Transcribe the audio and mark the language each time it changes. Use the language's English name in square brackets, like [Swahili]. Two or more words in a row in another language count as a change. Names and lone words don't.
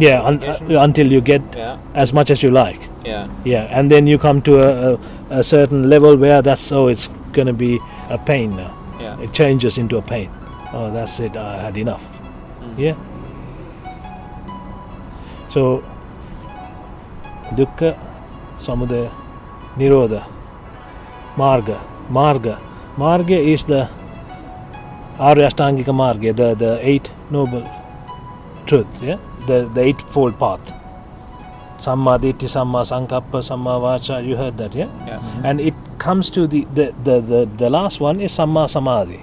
[English] Until you get as much as you like. Yeah. And then you come to a certain level where it's gonna be a pain now. Yeah. It changes into a pain. Oh, that's it. I had enough. Yeah. [Pali] So dukkha, samudaya, nirodha, marga. [English] Marga is the [Sanskrit] आर्य अष्टाङ्गिक मार्ग, [English] the eight noble truth, the eightfold path. [Pali] Samma Ditti, Samma Sankappa, Samma Vacha, [English] you heard that, And it comes to the last one is [Pali] Samma Samadhi.